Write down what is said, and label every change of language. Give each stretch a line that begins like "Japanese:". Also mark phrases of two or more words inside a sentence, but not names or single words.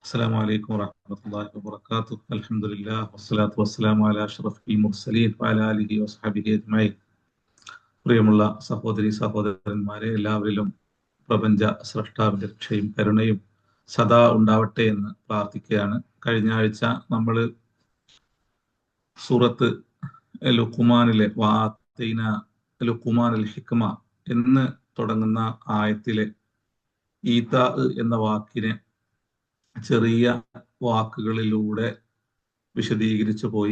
Arabic: السلام عليكم ورحمة الله وبركاته. الحمد لله والصلاة والسلام على أشرف المرسلين وعلى آله وصحبه أجمعين.
Malayalam: പ്രിയമുള്ള സഹോദരി സഹോദരന്മാരെ, എല്ലാവരിലും പ്രപഞ്ച സ്രഷ്ടാവിന്റെ രക്ഷയും കരുണയും സദാ ഉണ്ടാവട്ടെ എന്ന് പ്രാർത്ഥിക്കുകയാണ്. കഴിഞ്ഞ ആഴ്ച നമ്മൾ സൂറത്ത് ലുഖ്മാനിലെ
Arabic: وآتينا لقمان الحكمة
Malayalam: എന്ന് തുടങ്ങുന്ന ആയത്തിലെ ഈതാ എന്ന വാക്കിനെ ചെറിയ വാക്കുകളിലൂടെ വിശദീകരിച്ചു പോയി.